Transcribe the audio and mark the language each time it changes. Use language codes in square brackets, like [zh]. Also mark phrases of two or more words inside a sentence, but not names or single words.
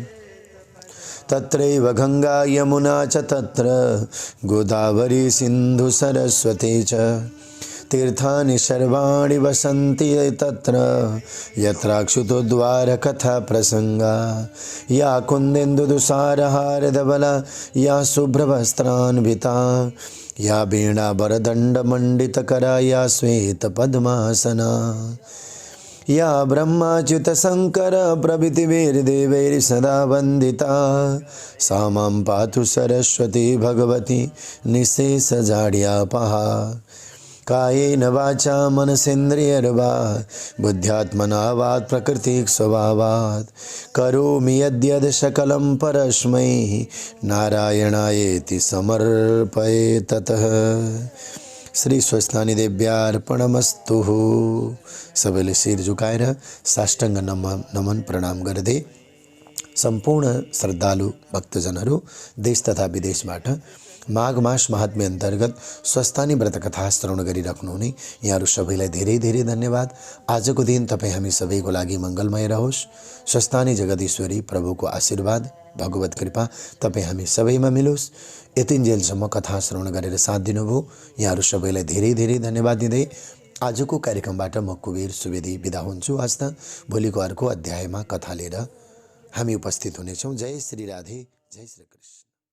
[sa] तत्रैव गंगा यमुना च तत्र गोदावरी सिन्धु सरस्वती च तीर्थानि सर्वाणि वसन्ति तत्र यत्राक्षुतोद्वार कथा प्रसंगा या कुन्देन्दुदुसारहारधवला या शुभ्रवस्त्रान्विता या वीणा वरदण्डमण्डितकरा या श्वेतपद्मासना या ब्रह्माच्युत शंकर प्रभृतिभिर्देवैः सदा वन्दिता सा मां पातु सरस्वती भगवती निःशेषजाड्यापहा। कायेन वाचा मनसेन्द्रियर्वा बुद्ध्यात्मना वात् प्रकृतिक स्वभावात् करोमि यद्यद् सकलं परस्मै नारायणायेति समर्पये ततः। श्री स्वस्थानी देव्यार्पणमस्तु। [ne] सबैले शिर झुकाएर साष्टाङ्ग नमन प्रणाम गर्दै सम्पूर्ण श्रद्धालु भक्तजनहरू देश तथा विदेशबाट माघ मास महात्म्य अन्तर्गत स्वस्थानी व्रत कथा श्रवण गरिराख्नुहुने यहाँहरू सबैलाई धेरै धेरै धन्यवाद। आजको दिन तपाईँ हामी सबैको लागि मङ्गलमय रहोस्। स्वस्थानी जगदीश्वरी प्रभुको आशीर्वाद भगवत कृपा तपाईँ हामी सबैमा मिलोस्। यतिन्जेलसम्म कथा श्रवण गरेर साथ दिनुभयो यहाँहरू सबैलाई धेरै धेरै धन्यवाद दिँदै आजको कार्यक्रमबाट म कुबेर सुवेदी बिदा हुन्छु। आज त भोलिको अर्को अध्यायमा कथा लिएर हामी उपस्थित हुनेछौँ। जय श्री राधे, जय श्री कृष्ण।